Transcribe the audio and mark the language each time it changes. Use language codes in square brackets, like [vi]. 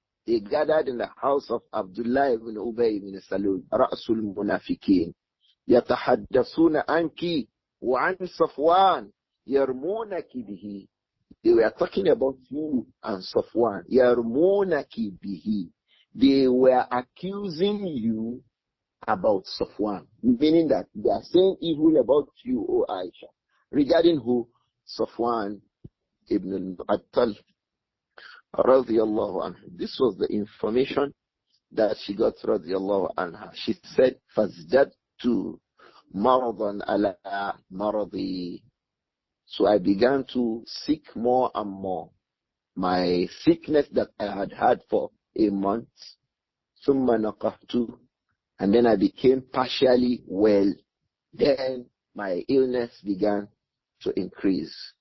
[en] They gathered in the house of Abdullah ibn Ubay ibn Salul, [ar] رأس المنافقين. يتحدثون عنك وعن صفوان يرمونك به. [en] They were talking about you and Safwan. [ar] يرمونك به. [en] They were accusing you about Safwan, meaning that they are saying evil about you, O Āishah. Regarding who? Safwan ibn al-Attal, radiyallahu anhu. This was the information that she got, radiyallahu anha. She said, [ar] فَازْدَدْتُ مَرَضًا عَلَى مَرَضِي. [en] So I began to seek more and more. My sickness that I had had for a month, [ar] ثُمَّ نَقَحْتُ. [en] And then I became partially well. Then my illness began to increase.